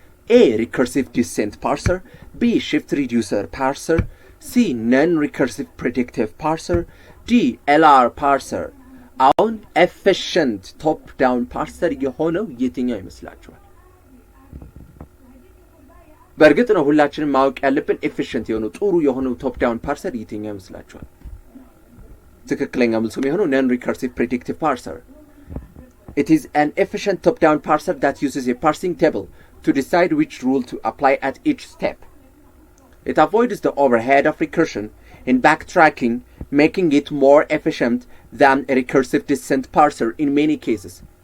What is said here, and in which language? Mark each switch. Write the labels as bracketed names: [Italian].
[English] A. Recursive descent parser B. Shift reducer parser C. Non-recursive predictive parser D. [Amharic] LR parser አሁን efficient top-down parser የሆነው የትኛው ይመስላችኋል? በእርግጥ ነው ሁላችንም ማወቅ ያለብን efficient የሆነው ጥሩ የሆነው top-down parser የትኛው ይመስላችኋል? ትክክለኛ መልሱ የሚሆነው [English] non-recursive predictive parser It is an efficient top-down parser that uses a parsing table to decide which rule to apply at each step. It avoids the overhead of recursion in backtracking, making it more efficient than a recursive descent parser in many cases.